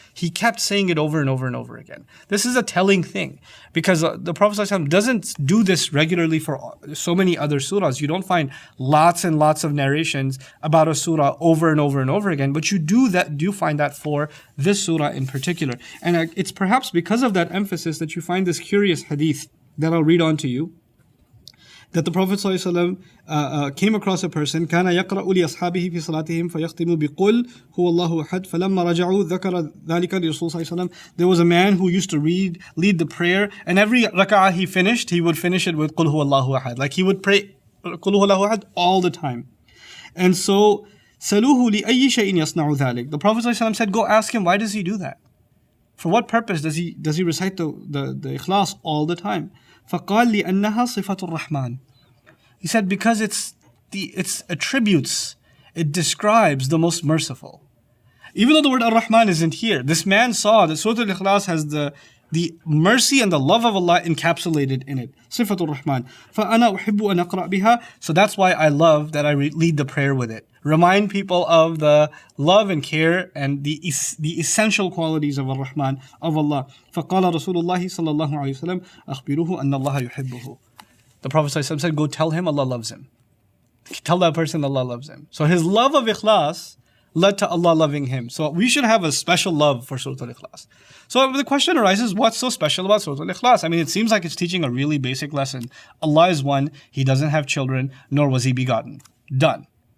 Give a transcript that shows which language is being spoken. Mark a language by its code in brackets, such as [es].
[en] He kept saying it over and over and over again. This is a telling thing because the Prophet ﷺ doesn't do this regularly for so many other surahs. You don't find lots and lots of narrations about a surah over and over and over again, but you do find that for this surah in particular. And it's perhaps because of that emphasis that you find this curious hadith that I'll read on to you. That the Prophet ﷺ came across a person [ar] كان يقرأ لأصحابه في صلاتهم فيختم بقل هو الله أحد فلما رجعوا ذكر ذلك لرسول صلى الله عليه وسلم. [en] There was a man who used to lead the prayer, and every rak'ah he finished, he would finish it with [ar] قل هو الله أحد. [en] Like he would pray [ar] قل هو الله أحد [en] all the time. And so [ar] سألوه لأي شيء يصنع ذلك. [en] The Prophet ﷺ said, go ask him, why does he do that? For what purpose does he recite the Ikhlas all the time? [ar] فقال لأنها صفة الرحمن. [en] He said because it's attributes, it describes the most merciful. Even though the word Ar-Rahman isn't here, this man saw that Surah Al-Ikhlas has the mercy and the love of Allah encapsulated in it. [ar] صفة الرحمن. فأنا أحب أن أقرأ بها. [en] So that's why I love that I lead the prayer with it. Remind people of the love and care and the essential qualities of Ar-Rahman, of Allah. [ar] فقال رسول الله صلى الله عليه وسلم أخبروه أن الله يحبه. [en] The Prophet ﷺ said, go tell him Allah loves him. Tell that person Allah loves him. So his love of Ikhlas led to Allah loving him. So we should have a special love for Surah Al-Ikhlas. So the question arises, what's so special about Surah Al-Ikhlas? I mean, it seems like it's teaching a really basic lesson. Allah is one, He doesn't have children, nor was He begotten. Done.